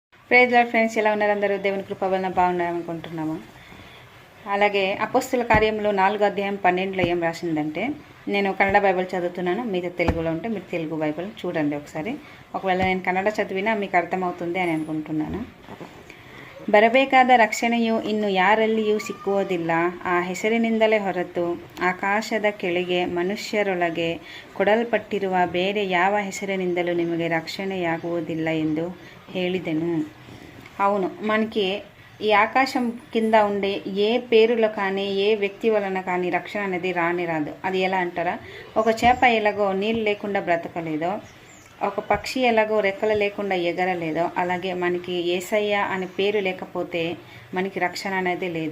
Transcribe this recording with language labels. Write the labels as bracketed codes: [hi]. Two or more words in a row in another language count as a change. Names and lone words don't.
[en] Praise Lord [te] ఫ్రెండ్స్, ఎలా ఉన్నారు అందరూ? దేవుని కృప వలన బాగున్నారనుకుంటున్నాము. అలాగే అపోస్తుల కార్యంలో 4వ అధ్యాయం 12లో ఏం రాసిందంటే, నేను కన్నడ బైబిల్ చదువుతున్నాను, మీతో తెలుగులో ఉంటే మీరు తెలుగు బైబిల్ చూడండి ఒకసారి. ఒకవేళ నేను ಕನ್ನಡ చదివినా మీకు ಅರ್ಥమవుతుంది అని అనుకుంటున్నాను. [kn] ಬರಬೇಕಾದ ರಕ್ಷಣೆಯು ಇನ್ನು ಯಾರಲ್ಲಿಯೂ ಸಿಕ್ಕುವುದಿಲ್ಲ. ಆ ಹೆಸರಿನಿಂದಲೇ ಹೊರತು ಆಕಾಶದ ಕೆಳಗೆ ಮನುಷ್ಯರೊಳಗೆ ಕೊಡಲ್ಪಟ್ಟಿರುವ ಬೇರೆ ಯಾವ ಹೆಸರಿನಿಂದಲೂ ನಿಮಗೆ రక్షణೆಯಾಗುವುದಿಲ್ಲ ಎಂದು ಹೇಳಿದೆನು. [te] అవును, మనకి ఈ ఆకాశం కింద ఉండే ఏ పేరులో కానీ ఏ వ్యక్తి వలన కానీ రక్షణ అనేది రాదు. అది ఎలా అంటారా? ఒక చేప ఎలాగో నీళ్ళు లేకుండా బ్రతకలేదో, ఒక పక్షి ఎలాగో రెక్కలు లేకుండా ఎగరలేదో, అలాగే మనకి యేసయ్య అనే పేరు లేకపోతే మనకి రక్షణ అనేది లేదు.